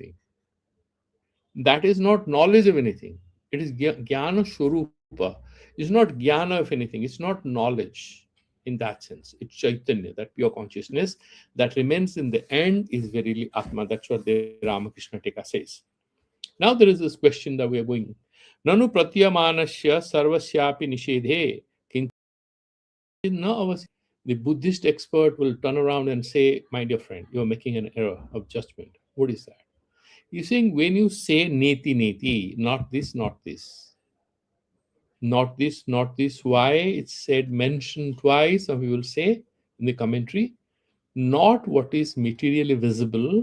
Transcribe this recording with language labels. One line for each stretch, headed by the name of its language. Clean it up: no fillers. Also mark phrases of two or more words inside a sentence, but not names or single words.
English: That is not knowledge of anything. It is
Sanskrit: ज्ञान स्वरूप.
English: It's not jnana of anything. It's not knowledge in that sense. It's chaitanya, that pure consciousness that remains in the end is verily atma. That's what the Ramakrishna Tika says. Now there is this question that we are going.
Sanskrit: ननु प्रत्यमानस्य सर्वस्यापि निषेधे किञ्चिद् न अवसि.
English: The Buddhist expert will turn around and say, my dear friend, you are making an error of judgment. What is that? He's saying when you say
Sanskrit: नेति नेति,
English: not this, not this, not this, not this, why it's said, mentioned twice, some people say in the commentary, not what is materially visible.